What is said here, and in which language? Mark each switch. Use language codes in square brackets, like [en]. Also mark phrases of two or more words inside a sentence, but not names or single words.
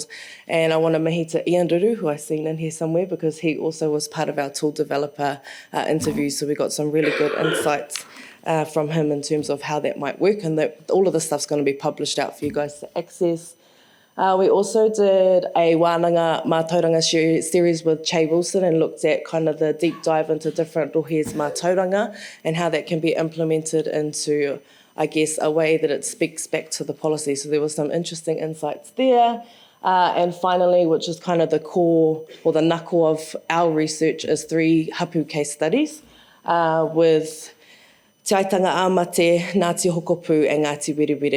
[en] And I want to mihi to Ian Ruru, who I've seen in here somewhere, because he also was part of our tool developer interviews. So we got some really good insights from him in terms of how that might work, and that all of this stuff's going to be published out for you guys to access. We also did a [mi] wānanga mātauranga [en] series with Che Wilson and looked at kind of the deep dive into different [mi] rohes mātauranga [en] and how that can be implemented into, I guess, a way that it speaks back to the policy. So there were some interesting insights there. And finally, which is kind of the core or the knuckle of our research, is 3 hapū case studies with Te Aitanga Āmate, Ngāti Hokopu and Ngāti Wiriwiri.